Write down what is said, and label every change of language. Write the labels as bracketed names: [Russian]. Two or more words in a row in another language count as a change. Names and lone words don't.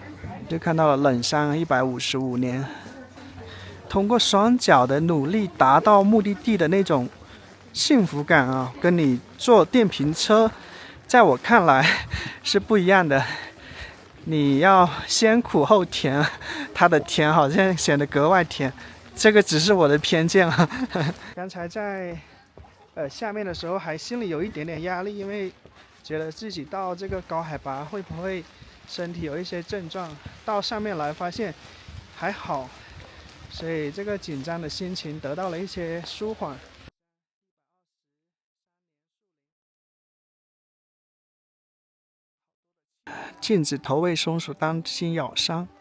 [Chinese] 就看到了冷山155年，通過雙腳的努力達到目的地的那種幸福感啊，跟你坐電瓶車，在我看來是不一樣的。你要先苦後甜，它的甜好像顯得格外甜，這個只是我的偏見啊。剛才在下面的時候還心裡有一點點壓力，因為覺得自己到這個高海拔會不會身體有一些症狀，到上面來發現還好，所以這個緊張的心情得到了一些舒緩。禁止投餵松鼠，當心咬傷。